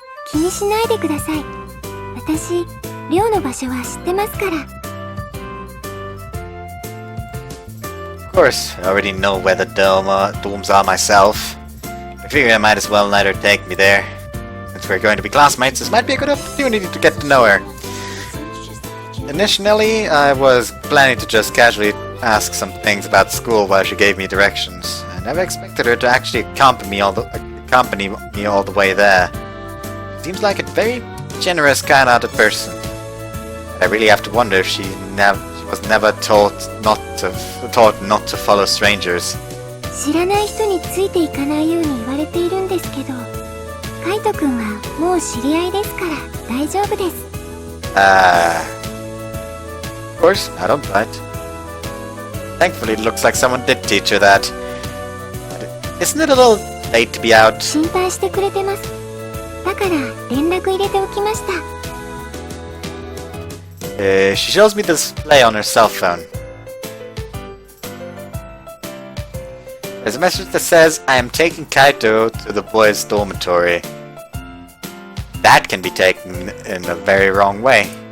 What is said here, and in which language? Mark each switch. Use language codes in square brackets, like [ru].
[ja] 気にしないでください。私、寮の場所は知ってますから。 [en] Of course, I already know where the dorms are myself. I figure I might as well let her take me there. Since we're going to be classmates, this might be a good opportunity to get to know her. Initially, I was planning to just casually ask some things about school while she gave me directions. I never expected her to actually accompany me all the way there. She seems like a very generous, kind-hearted person. I really have to wonder if she was never taught not to follow strangers. [ja] 知らない人についていかないように言われているんですけど、カイトくんはもう知り合いですから大丈夫です。 [en] Of course, I don't bite. Thankfully, it looks like someone did teach her that. But isn't it a little late to be out? [ja] 心配してくれてます。だから連絡入れておきました。 [en] She shows me the display on her cell phone. There's a message that says, I am taking Kaito to the boys' dormitory. That can be taken in a very wrong way.